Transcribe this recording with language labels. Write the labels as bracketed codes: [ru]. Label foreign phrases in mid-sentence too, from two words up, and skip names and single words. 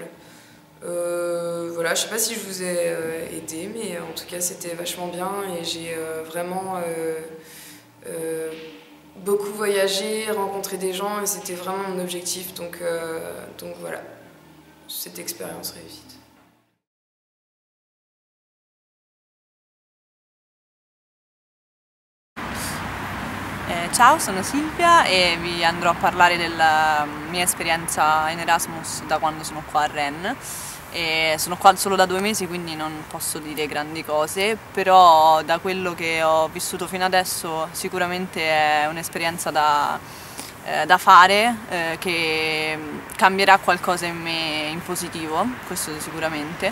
[fr] Voilà, je sais pas si je vous ai aidé, mais en tout cas c'était vachement bien et j'ai vraiment beaucoup voyagé, rencontré des gens et c'était vraiment mon objectif, donc voilà, cette expérience réussite. [it] Ciao, sono Silvia e vi andrò a parlare della mia esperienza in Erasmus da quando sono qua a Rennes. E sono qua solo da 2 mesi, quindi non posso dire grandi cose, però da quello che ho vissuto fino adesso sicuramente è un'esperienza da fare, che cambierà qualcosa in me in positivo, questo sicuramente.